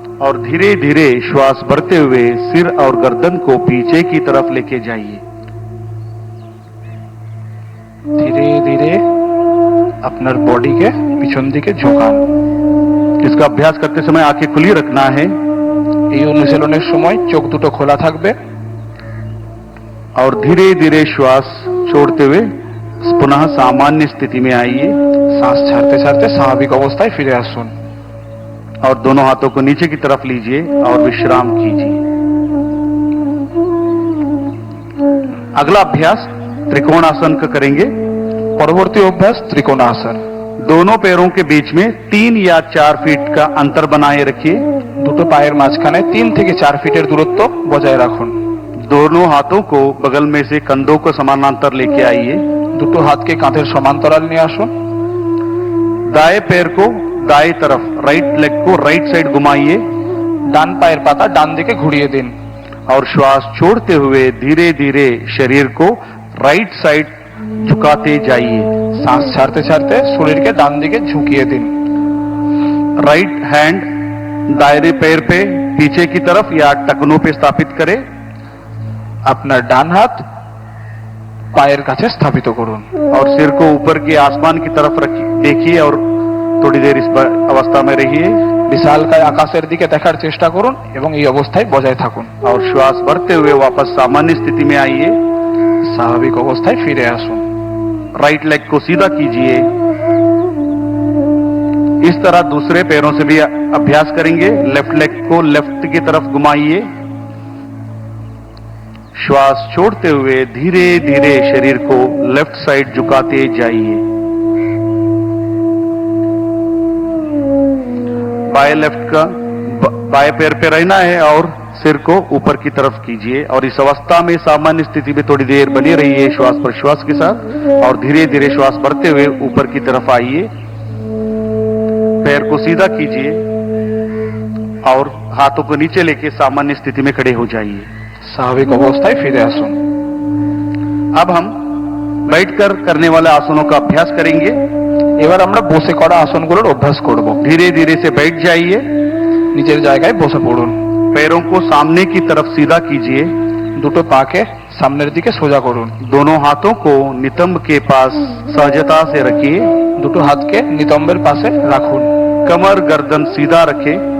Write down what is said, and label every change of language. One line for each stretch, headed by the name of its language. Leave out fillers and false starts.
Hindi: और धीरे धीरे श्वास भरते हुए सिर और गर्दन को पीछे की तरफ लेके जाइए।
Bangla: ধীরে ধীরে আপনার বডিকে পিছন দিকে ঝোঁকান।
Hindi: इसका अभ्यास करते समय आंखें खुली रखना है
Bangla: এই অনুশীলনের সময় চোখ দুটো খোলা থাকবে
Hindi: और धीरे धीरे श्वास छोड़ते हुए पुनः सामान्य स्थिति में आइए
Bangla: শ্বাস ছাড়তে ছাড়তে স্বাভাবিক অবস্থায় ফিরে আসুন
Hindi: और दोनों हाथों को नीचे की तरफ लीजिए और विश्राम कीजिए। अगला अभ्यास त्रिकोणासन का करेंगे।
Bangla: পরবর্তী অভ্যাস ত্রিকোণাসন।
Hindi: दोनों पैरों के बीच में 3 या 4 फीट का अंतर बनाए रखिए।
Bangla: দুটো পায়ের মাঝখানে 3 থেকে 4 ফিটের দূরত্ব বজায় রাখুন।
Hindi: दोनों हाथों को बगल में से कंधों को समानांतर लेके आइए।
Bangla: দুটো হাতকে কাঁধের সমান্তরাল নিয়ে আসুন।
Hindi: दाएं पैर को दाएं तरफ, राइट लेग को राइट साइड घुमाइए
Bangla: ডান পায়ের পাতা ডান দিকে ঘুরিয়ে দিন
Hindi: और श्वास छोड़ते हुए धीरे धीरे शरीर को राइट साइड झुकाते जाइए।
Bangla: শ্বাস ছাড়তে ছাড়তে শরীরকে ডান দিকে ঝুঁকিয়ে দিন।
Hindi: राइट हैंड दायरे पैर पे पीछे की तरफ या टखनों पे स्थापित करें।
Bangla: আপনার ডান হাত পায়ের কাছে স্থাপিত করুন
Hindi: और सिर को ऊपर के आसमान की तरफ रखिए, देखिए और थोड़ी देर इस अवस्था में रहिए
Bangla: বিশালকায় আকাশের দিকে দেখার চেষ্টা করুন এবং এই অবস্থায় বজায় থাকুন
Hindi: और श्वास भरते हुए वापस सामान्य स्थिति में आइए।
Bangla: স্বাভাবিক অবস্থায় ফিরে আসুন।
Hindi: राइट लेग को सीधा कीजिए। इस तरह दूसरे पैरों से भी अभ्यास करेंगे। लेफ्ट लेग को लेफ्ट की तरफ घुमाइए। श्वास छोड़ते हुए धीरे धीरे शरीर को लेफ्ट साइड झुकाते जाइए। बाएं लेफ्ट का बाएं पैर पे रहना है और सिर को ऊपर की तरफ कीजिए और इस अवस्था में सामान्य स्थिति में थोड़ी देर बनी रहिए श्वास प्रश्वास के साथ और धीरे धीरे श्वास भरते हुए ऊपर की तरफ आइए। पैर को सीधा कीजिए और हाथों को नीचे लेके सामान्य स्थिति में खड़े हो जाइए।
Bangla: স্বাভাবিক অবস্থায় ফিরে আসুন।
Hindi: अब हम बैठकर करने वाले आसनों का अभ्यास करेंगे।
Bangla: এবার আমরা বসে করা আসনগুলোর অভ্যাস করব।
Hindi: धीरे धीरे से बैठ जाइए।
Bangla: নিজের জায়গায় বসে পড়ুন।
Hindi: पैरों को सामने की तरफ सीधा कीजिए।
Bangla: দুটো পাকে সামনের দিকে সোজা করুন।
Hindi: दोनों हाथों को नितंब के पास सहजता से रखिए।
Bangla: দুটো হাতকে নিতম্বের পাশে রাখুন।
Hindi: कमर गर्दन सीधा रखें।